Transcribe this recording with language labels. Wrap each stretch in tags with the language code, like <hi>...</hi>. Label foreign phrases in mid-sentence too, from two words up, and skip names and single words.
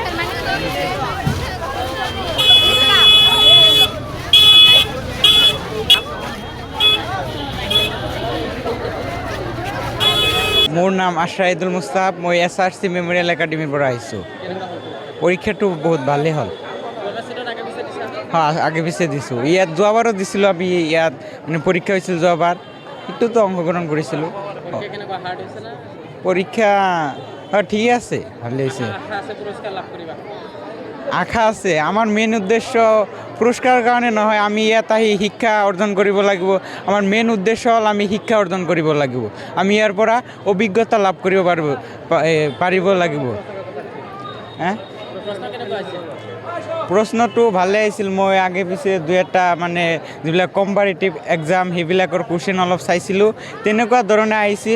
<as>মোর নাম আশরাইদুল মুস্তাফ। মই SRC মেমোরিয়াল একাডেমির পড়া আইছো। পরীক্ষাটো বহুত ভালেই হল। হ্যাঁ, আগে পিছিয়ে দিছো। ইয়াত যোৱাবাৰো দিছিলো আমি।</as> <bn>ইয়াত মানে পরীক্ষা হয়েছিল যোৱাবাৰ, একটু তো অংশগ্রহণ করেছিল। পরীক্ষা ঠিক আছে, ভালো হয়েছে।</bn> <as>আশা আছে। আমার মেন উদ্দেশ্য পুরস্কারের কারণে নহয়, আমি ইয়াত আহি শিক্ষা অর্জন কৰিব লাগিব। আমার মেন উদ্দেশ্য হল আমি শিক্ষা অর্জন কৰিব লাগিব। আমি ইয়াৰ পৰা অভিজ্ঞতা লাভ কৰিব পাৰিব লাগিব। হ্যাঁ, প্ৰশ্নটো ভালে আহিছিল। মই আগে পিছে দুই এটা মানে যিবিলাক কম্পাৰেটিভ এক্সাম সেইবিলাকৰ কুৱেশ্যন অলপ চাইছিলোঁ, তেনেকুৱা ধৰণে আহিছিল।</as>